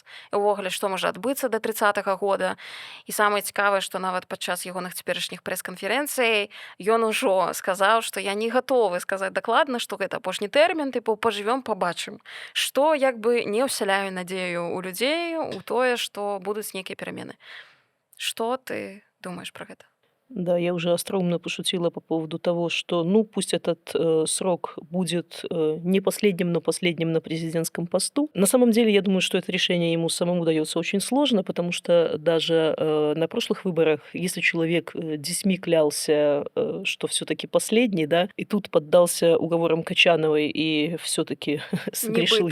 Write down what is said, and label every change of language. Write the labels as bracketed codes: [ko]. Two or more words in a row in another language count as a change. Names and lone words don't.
[be] І ўвогуле, што можа адбыцца да 30-го года. І самае цікавае, што нават падчас ягоных цяперашніх прэс-канферэнцый ён ужо сказаў, што я не гатовы сказаць дакладна, што гэта апошні тэрмін, тыпу пажывём, пабачым. Што як бы не ўсяляю надзею у людзей у тое, што будуць нейкія перамены. Што ты думаешь про гэта? [ru] Да, я уже остроумно пошутила по поводу того, что, ну, пусть этот срок будет не последним, но последним на президентском посту. На самом деле, я думаю, что это решение ему самому дается очень сложно, потому что даже на прошлых выборах, если человек 10 клялся, что все-таки последний, да, и тут поддался уговорам Качановой и все-таки согрешил